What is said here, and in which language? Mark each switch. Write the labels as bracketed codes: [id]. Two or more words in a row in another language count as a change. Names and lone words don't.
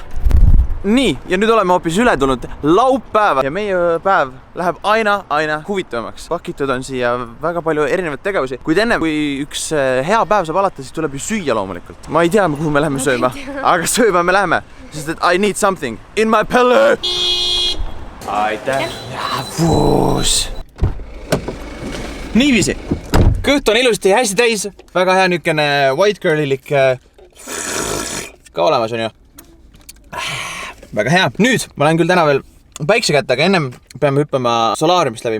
[et] Nii, ja nüüd oleme hoopis üle tulnud laupäeva ja meie päev läheb aina huvitavamaks. Pakitud on siia väga palju erinevaid tegevusi, kuid enne kui üks hea päev saab alata, siis tuleb ju süüa loomulikult. Ma ei tea, kuhu me läheme sööma, aga sööma me läheme, sest et [en] I need something in my belly. [et] Aitäh. Ja vuus. Niiviisi. Kõht on ilusti hästi täis. Väga hea niisugune white girlilik ka olemas on ju. Väga hea. Nüüd, ma lähen küll täna veel päikse kätte, aga ennem peame hüppama solaariumist läbi.